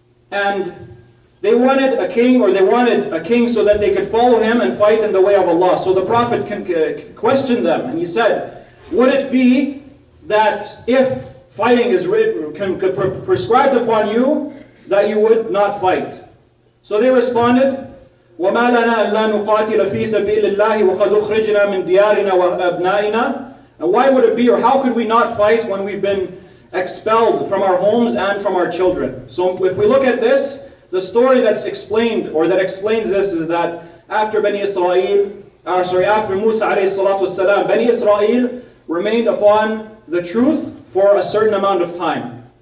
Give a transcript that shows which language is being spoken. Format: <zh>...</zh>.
<en>And they wanted a king, or they wanted a king so that they could follow him and fight in the way of Allah. So the prophet questioned them and he said, would it be that if fighting is prescribed upon you, that you would not fight? So they responded,</en> <ar>وَمَا لَنَا أَلَّا نُقَاتِلَ فِي سَبِيلِ اللَّهِ وَقَدْ أُخْرِجْنَا مِنْ دِيَارِنَا وَأَبْنَائِنَا.</ar> <en>And why would it be, or how could we not fight when we've been expelled from our homes and from our children? So if we look at this, the story that's explained, or that explains this, is that after after Musa alayhi salatu wasalam, Bani Israel remained upon the truth for a certain amount of time.</en>